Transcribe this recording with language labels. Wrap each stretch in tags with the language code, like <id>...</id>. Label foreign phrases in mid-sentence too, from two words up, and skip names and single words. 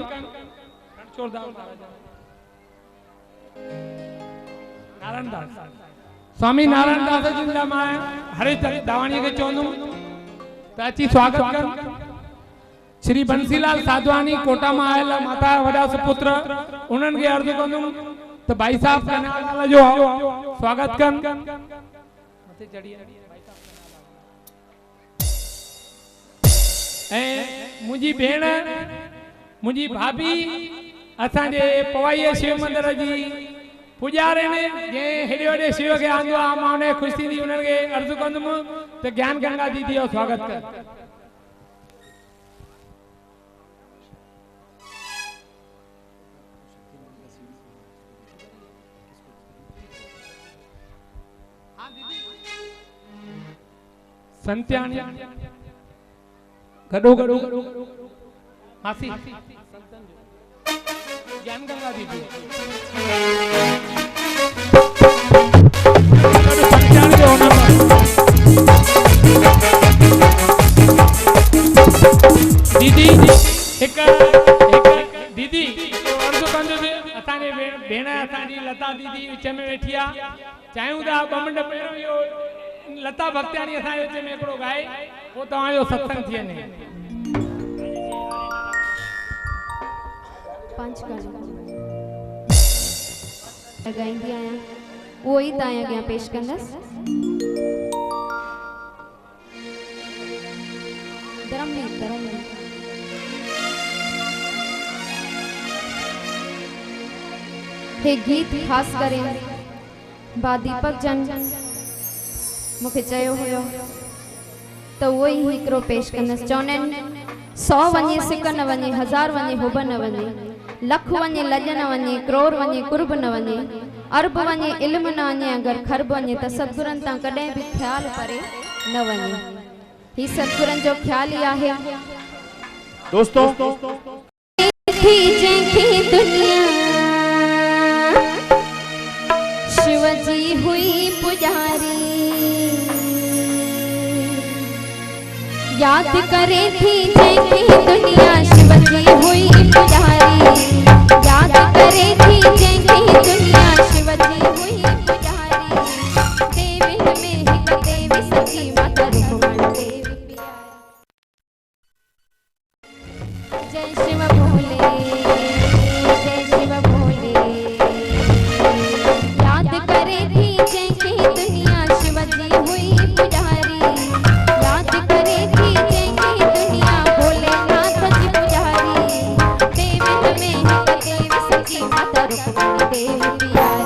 <sd>रणछोड़ दास नारायण दास, स्वामी नारायण दास जी जा मां हरेश दावाणीअ खे चवंदुमि त अची स्वागत कनि। श्री बंसीलाल साधवानी कोटा मां आयल माता वॾा सुपुत्र, उन्हनि खे अर्ज़ु कंदुमि तो भाई साहब कन्यालाल जो स्वागत कन। मुझी भेण, मुझी भाभी असांजे पवाईअ शिव मंदिर जी पुजारी ने जे हेॾे वॾे शिव खे आंदो आहे, मां उन ख़ुशि थींदी उन्हनि खे अर्ज़ु कंदुमि त ज्ञान गंगा दीदी जो स्वागत कर। संत्याणी गडो गडो मासी ज्ञान गंगा दीदी दीदी एक दीदी अर्ज़ु कंदो असांजे भेण असांजी लता दीदी विच में वेठी आहे चाहियूं था ॿ मिंट पहिरियों इहो लता भक्ताणी असांजे विच में हिकिड़ो गाए पोइ तव्हांजो सत्संग थी वञे। पंज गाईंदी आहियां उहो ई तव्हां अॻियां पेश कंदसि। धर्मवीर हे गीत खास करे बा दीपक जन मूंखे चयो हुयो त उहो ई हिकिड़ो पेश कंदसि। चवंदा आहिनि 100 वञे सिक न वञे, 1000 वञे हुब न वञे, लख वञे लॼ न वञे, करोड़ वञे कुर्ब न वञे, अरब वञे इल्म न वञे, अगरि खरब वञे त सतगुरनि तां कॾहिं बि ख़्याल परे न वञे। ही सतगुरनि जो ख़्याल ई आहे। दोस्तों दुनिया शिव जी हुई पुजारी, याद करे थी जंहिंखे दुनिया शिव जी हुई पुजारी, याद करे थी जंहिंखे दुनिया शिव जी हुई पुजारी, देवी में हिक देवी सची माता रुक्मणी देवी प्यारी। जय शिव भोले जय शिव भोले, याद करे थी जंहिंखे दुनिया शिव जी हुई पुजारी, याद करे थी जंहिंखे दुनिया भोलेनाथ जी पुजारी, देवी में हिक देवी सची माता रुक्मणी देवी प्यारी।</sd>